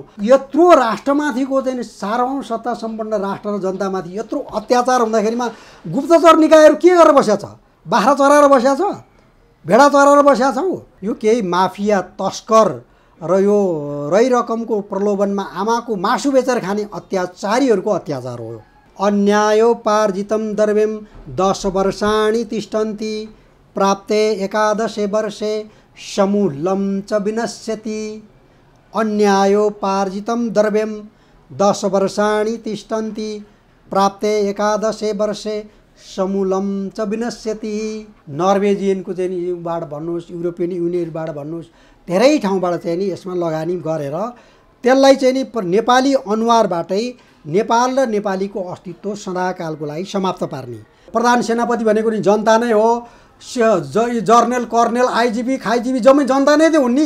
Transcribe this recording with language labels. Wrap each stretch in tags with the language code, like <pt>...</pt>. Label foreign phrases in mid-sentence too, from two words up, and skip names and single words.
<ne>यत्रो राष्ट्रमाथिको चाहिँ सारौँ सत्ता सम्पन्न राष्ट्र र जनतामाथि यत्रो अत्याचार हुँदाखेरिमा गुप्तचर निकायहरू के गरेर बसेको छ? बाख्रा चराएर बसेको छ, भेडा चराएर बसेका छौँ। यो केही माफिया तस्कर र यो रकमको प्रलोभनमा आमाको मासु बेचेर खाने अत्याचारीहरूको अत्याचार हो।</ne> <sa>अन्यायोपार्जितं द्रव्यं 10 वर्षाणि तिष्ठन्ति प्राप्ते 11 वर्षे समूलं च विनश्यति। अन्यायोपार्जितं द्रव्यं 10 वर्षाणि तिष्ठन्ति प्राप्ते 11 वर्षे समूलं च विनश्यति।</sa> <ne>नर्वेजियनको चाहिँ युबाट भन्नुहोस्, युरोपियन युनियनबाट भन्नुहोस्, धेरै ठाउँबाट चाहिँ नि यसमा लगानी गरेर त्यसलाई चाहिँ नि नेपाली अनुहारबाटै नेपाल र नेपालीको अस्तित्व सदाकालको लागि समाप्त पार्ने। प्रधान सेनापति भनेको नि जनता नै हो। जर्नल कर्नेल आइजिपी खाइजिपी जम्मै जनता नै त हुन् नि।</ne>